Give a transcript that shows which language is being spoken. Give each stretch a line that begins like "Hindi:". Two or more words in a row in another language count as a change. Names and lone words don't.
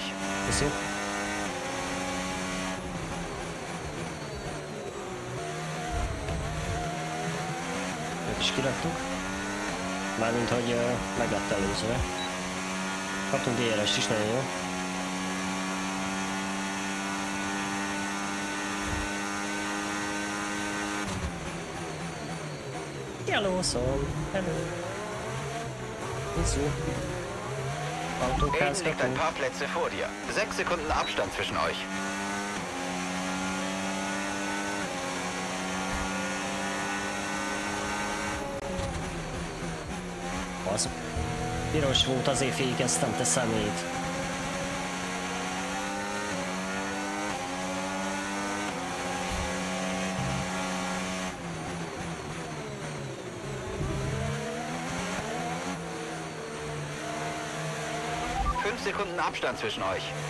German: Ist so.
Hungarian: Őt is kiraktuk. Mármint, hogy meg lett előzve. Kaptunk DRS-t is, nagyon jó.
English: Hello, hello.
German: Wieso? Aiden liegt ein paar Plätze vor dir. 6 Sekunden Abstand zwischen euch.
Hungarian: Az piros volt, azért fékeztem, te szemét.
German: Sekunden Abstand zwischen euch.